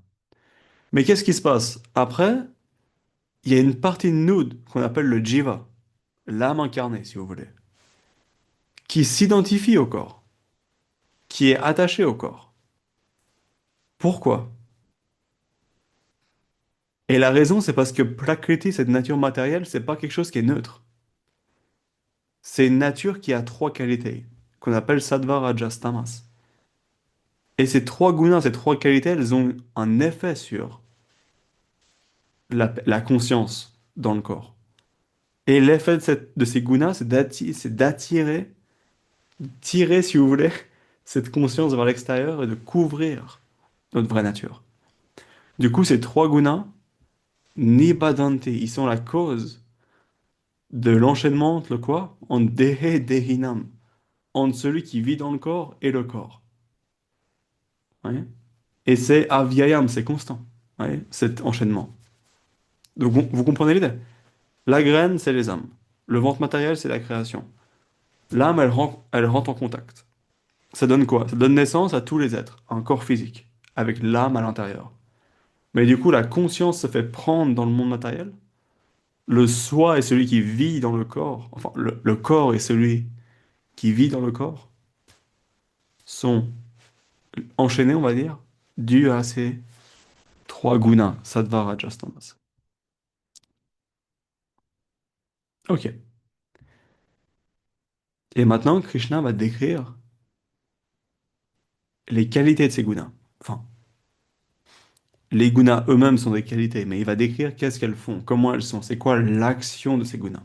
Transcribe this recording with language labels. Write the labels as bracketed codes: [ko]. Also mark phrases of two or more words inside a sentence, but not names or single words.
[fr] Mais qu'est-ce qui se passe? Après, il y a une partie de nous qu'on appelle le jiva, l'âme incarnée, si vous voulez, qui s'identifie au corps, qui est attachée au corps. Pourquoi? Et la raison, c'est parce que Prakriti, cette nature matérielle, c'est pas quelque chose qui est neutre. C'est une nature qui a trois qualités, qu'on appelle sattva, rajas, tamas. Et ces trois gunas, ces trois qualités, elles ont un effet sur la conscience dans le corps. Et l'effet de ces gunas, c'est d'attirer, tirer, si vous voulez, cette conscience vers l'extérieur et de couvrir notre vraie nature. Du coup, ces trois gunas, nibadanti, ils sont la cause de l'enchaînement entre le quoi? [sa] En dehe dehinam, [fr] entre celui qui vit dans le corps et le corps. Ouais. Et c'est avyayam, c'est constant, ouais, cet enchaînement. Donc vous comprenez l'idée? La graine, c'est les âmes. Le ventre matériel, c'est la création. L'âme, elle rentre en contact. Ça donne quoi? Ça donne naissance à tous les êtres, un corps physique, avec l'âme à l'intérieur. Mais du coup, la conscience se fait prendre dans le monde matériel. Le soi est celui qui vit dans le corps. Enfin, le corps est celui qui vit dans le corps. Sont enchaînés, on va dire, dû à ces trois gunas, sattva, rajas, tamas. Ok. Et maintenant, Krishna va décrire les qualités de ces gunas. Enfin, les gunas eux-mêmes sont des qualités, mais il va décrire qu'est-ce qu'elles font, comment elles sont, c'est quoi l'action de ces gunas.